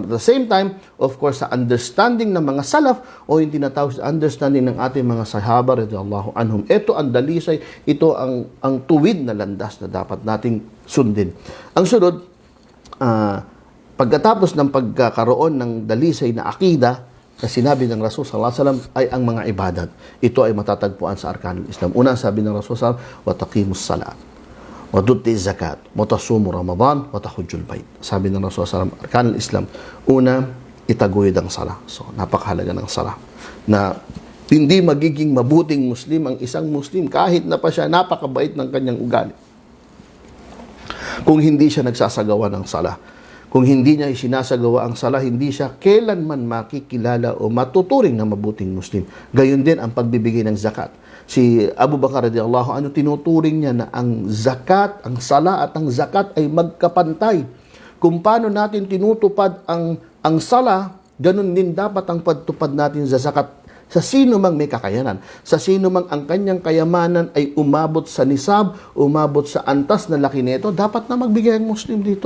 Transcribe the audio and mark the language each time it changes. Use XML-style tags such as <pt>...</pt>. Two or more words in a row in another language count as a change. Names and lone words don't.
<en>At the same time, of course,</en> <tl>sa understanding ng mga salaf o yung tinatawag sa understanding ng ating mga sahaba</tl> <ar>رضي الله عنهم.</ar> <tl>Ito ang dalisay, ito ang tuwid na landas na dapat nating sundin. Ang sunod, pagkatapos ng pagkakaroon ng dalisay na akida na sinabi ng Rasul</tl> <ar>صلى الله عليه وسلم</ar> <tl>ay ang mga ibadat. Ito ay matatagpuan sa</tl> <ar>أركان الإسلام.</ar> <tl>Una, sabi ng</tl> <ar>رسول صلى الله عليه وسلم وتقيم الصلاة وتؤتي الزكاة وتصوم رمضان وتحج البيت.</ar> <tl>Sabi ng</tl> <ar>رسول صلى الله عليه وسلم أركان الإسلام.</ar> <tl>Una, itaguyod ang sala. So, napakahalaga ng sala. Na hindi magiging mabuting Muslim ang isang Muslim kahit na pa siya napakabait ng kanyang ugali, kung hindi siya nagsasagawa ng sala. Kung hindi niya isinasagawa ang sala, hindi siya kailanman makikilala o matuturing na mabuting Muslim. Gayon din ang pagbibigay ng zakat. Si Abu Bakar</tl> <ar>رضي الله عنه,</ar> <tl>tinuturing niya na ang zakat, ang sala at ang zakat ay magkapantay. Kung paano natin tinutupad ang sala, ganun din dapat ang pagtupad natin sa zakat. Sa sino mang may kakayanan, sa sino mang ang kanyang kayamanan ay umabot sa nisab, umabot sa antas na laki nito, dapat na magbigay ang Muslim dito.</tl>